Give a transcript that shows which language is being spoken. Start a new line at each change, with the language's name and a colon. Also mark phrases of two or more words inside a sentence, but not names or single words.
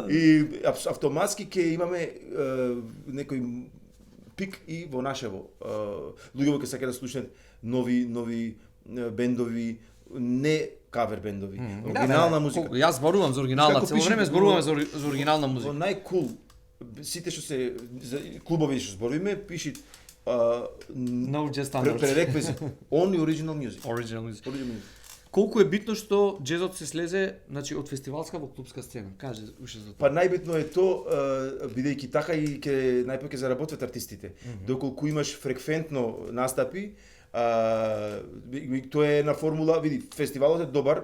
Macedonian: И автоматски ќе имаме некој пик и во нашево. Луѓето ќе сакаат да слушнат нови бендови, не кавер бендови. Оригинална музика. Јас зборувам за оригинална, цело време зборуваме за оригинална музика. Во најкул сите што се клубови што збориме пиши
English: no just standards. Пререквизит only original music. Original music.
Macedonian: Колку е битно што джезот се слезе, значи од фестивалска во клубска сцена? Кажи уште за тоа. Па најбитно е тоа, бидејќи така и ќе најпоќе заработват артистите. Доколку имаш фреквентно настапи, тоа е една формула, види, фестивалот е добар.